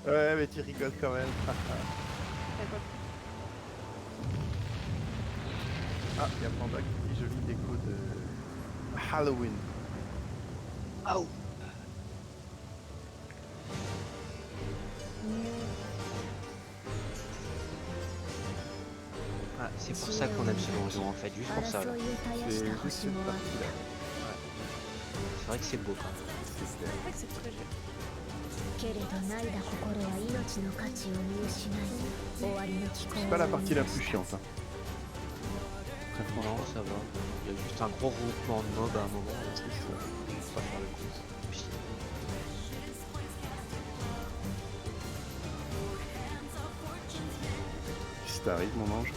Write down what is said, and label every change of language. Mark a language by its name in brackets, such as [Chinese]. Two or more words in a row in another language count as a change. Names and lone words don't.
[French] Ouais, mais tu rigoles quand même. Ah, il y a Panda qui dit jolie déco de Halloween. Aouh. Ah, c'est pour ça qu'on aime ce donjon en fait, juste pour ça. Là. [Japanese] 争いを絶やした星もあった [French] C'est vrai que c'est beau quand même. C'est vrai que c'est très joli. [Japanese] けれど泣いだ心は命の価値を見失い終わりの気候 [French] C'est pas la partie la plus chiante. Hein. Très Non, franchement. ça va. Il y a juste un gros regroupement de mobs à un moment. Là, faut pas faire le coup. Puis, Si t'arrives, mon ange.